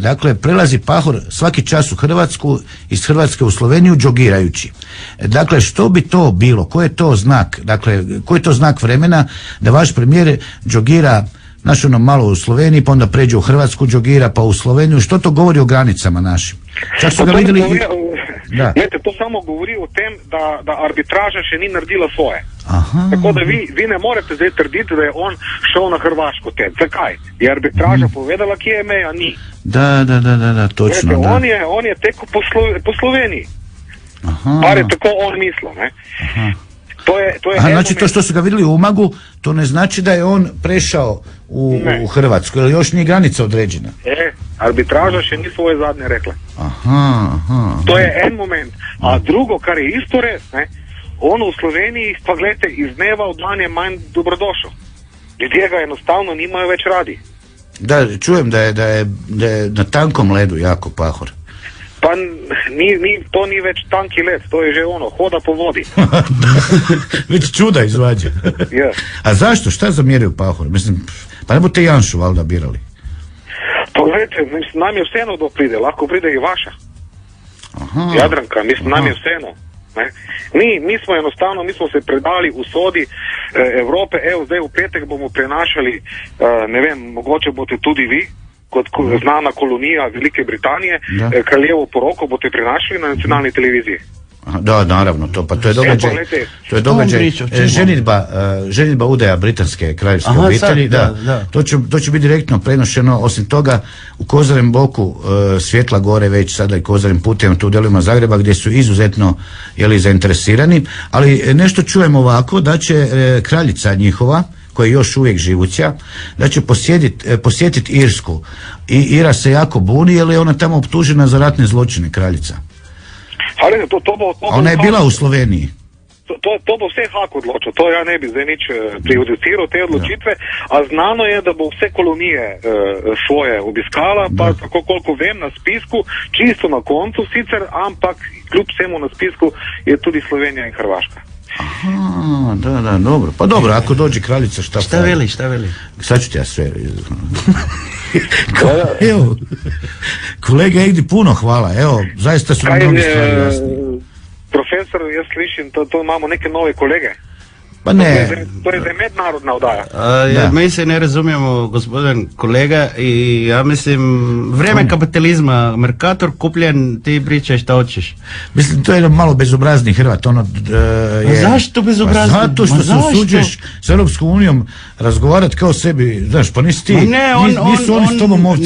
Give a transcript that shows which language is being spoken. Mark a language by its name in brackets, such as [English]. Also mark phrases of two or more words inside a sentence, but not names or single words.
[Croatian] Dakle, prelazi Pahor svaki čas u Hrvatsku, iz Hrvatske u Sloveniju džogirajući. Dakle, što bi to bilo? Koji je to znak? Dakle, koji je to znak vremena da vaš premijer džogira malo u Sloveniji, pa onda pređe u Hrvatsku, džogira, pa u Sloveniju? Što to govori o granicama našim? Čak su ga vidjeli... Gledajte, [Slovenian] to samo govori o tem, da arbitraža še ni naredila svoje. Tako da vi ne morete zdaj trditi, da je on šel na Hrvaško tem. Zakaj? Je arbitraža povedala, kje je meja? Ni. Da, točno. Gledajte, on je tekel po Sloveniji. Bar je tako on mislil, ne? [Croatian] To je znači to što su ga vidjeli u Umagu, to ne znači da je on prešao u Hrvatsku, jer još nije granica određena. [Slovenian] Arbitraža še ni svoje zadnje rekla. [Croatian] Aha. [Slovenian] To je en moment. A drugo, kar je isto res, [Croatian] on u Sloveniji, [Slovenian] pa gledajte, iz dneva v dan je manj dobrodošel. Ljudje ga enostavno nimajo več radi. [Croatian] Da, čujem da je na tankom ledu jako Pahor. [Slovenian] Pa to ni več tanki led, to je že hoda po vodi. [Croatian] Već čuda izvađa. Yeah. A zašto? Šta zamjeraju Pahor? Mislim, pa ne budete Janšu valjda birali. [Slovenian] Pa gledajte, nam je vseeno kdo pride, lahko pride i vaša. [Croatian] Aha. [Slovenian] Jadranka, nam je vseeno. Mi smo se predali u sodi Evrope, evo zdaj v petek bomo prenašali, ne vem, mogoče boste tudi vi, kot znana kolonija Velike Britanije, kraljevo poroko boste prenašali na nacionalni televiziji. [Croatian] Da, naravno, to je događaj. To je događaj. Ženitba udaja britanske kraljevske obitelji. To će biti direktno prenošeno. Osim toga, u Kozarem boku svjetla gore već sada i Kozarem putem tu u dijelovima Zagreba gdje su izuzetno zainteresirani. Ali nešto čujem ovako, da će kraljica njihova, koja je još uvijek živuća, da će posjetiti Irsku. I Ira se jako buni jer je ona tamo optužena za ratne zločine, kraljica. Ona je bila u Sloveniji. [Slovenian] To bo vse Hak odločil, to ja ne bi zdaj nič prejudiciral te odločitve, a znano je, da bo vse kolonije svoje obiskala, pa tako koliko vem na spisku, čisto na koncu sicer, ampak kljub vsemu na spisku je tudi Slovenija in Hrvaška. [Croatian] Aha, da, dobro. Pa dobro, ako dođe kraljica, šta veli? Sad ću ti ja sve. Evo, kolega Egdi, puno hvala. Evo, zaista su nam mnogi stvari jasni. Profesor, [Slovenian] jaz slišim, to imamo neke nove kolege. Pa ne. To je za mednarodna oddaja. [Croatian] Mi se ne razumijemo, gospodin kolega, i ja mislim, vreme kapitalizma, Mercator kupljen, ti pričaj šta hoćeš. Mislim, to je jedan malo bezobrazni Hrvat, Zašto bezobrazni? Pa zato što se usuđuješ s Europskom unijom razgovarati kao sebi, znaš, pa nisi ti, nisu oni s tobom ovce.